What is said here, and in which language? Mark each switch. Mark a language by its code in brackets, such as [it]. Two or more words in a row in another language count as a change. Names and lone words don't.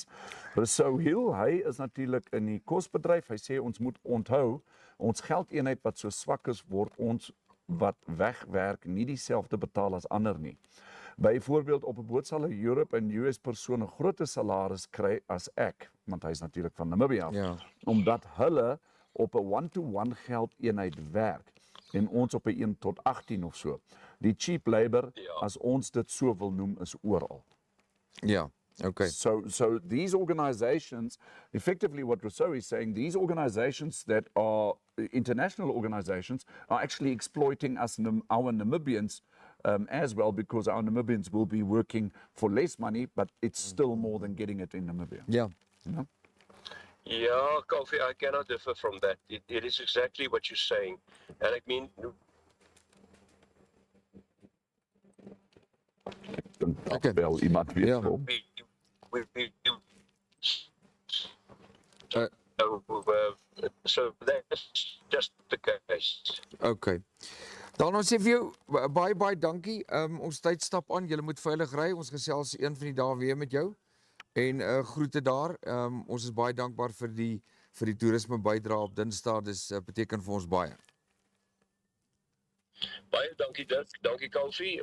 [af] So Hill, hy is natuurlik in die kosbedryf. Hy sê ons moet onthou ons geldeenheid wat so swak is, word ons wat wegwerk nie dieselfde betaal as ander nie. Byvoorbeeld op 'n boot sal 'n Europe en US persoon 'n groter salaris kry as ek, want hy is natuurlik van Namibia, Ja. omdat hulle op 'n [en] one-to-one [af] geldeenheid werk en ons op 'n 1-tot-18 of so. Die [en] cheap labor, [af] as ons dit so wil noem, is oral. Ja, okay. [en] So these organizations, effectively what Rousseau is saying, these organizations that are international organizations are actually exploiting us, our Namibians, as well, because our Namibians will be working for less money, but it's still more than getting it in Namibia. [af] Ja. [en] You know? Yeah, Kaufeee, I cannot differ from that. It is exactly what you're saying. And I mean, Okay. [af] Wel iemand weer Ja. kom. [en] So that's just the case. Okay. [af] Dan ons sê vir jou baie dankie. Ons tyd stap aan. Jy moet veilig ry. Ons gesels een van die dae weer met jou. En groete daar. Ons is baie dankbaar vir die toerisme bydrae op Dinsdag. Dis beteken vir ons baie. Baie dankie Dirk, dankie Kaufeee.